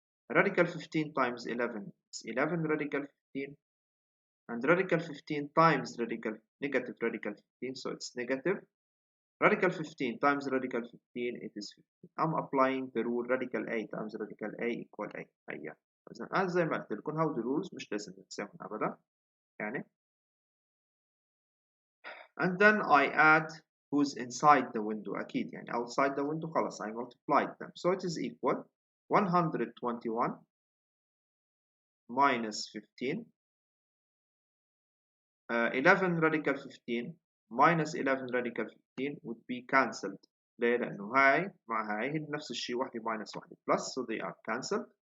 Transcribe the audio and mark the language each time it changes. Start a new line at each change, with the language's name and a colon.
English: radical 15 times 11 is 11 radical 15 and radical 15 times negative radical 15 so it's negative. radical 15 times radical 15 it is 15. I'm applying the rule radical A times radical A equal A.
Arabic: هيا اذا زي ما قلت لكم هودي rules مش لازم ننساهم ابدا يعني.
English: and then I add who's inside the window
Arabic: أكيد يعني
English: outside the window
Arabic: خلاص
English: I multiplied them. So it is equal 121 minus 15 11 radical 15 minus 11 radical 15 would be cancelled.
Arabic: ليه؟ لأنه هاي مع هاي نفس الشيء واحدة minus واحدة plus
English: so they are cancelled.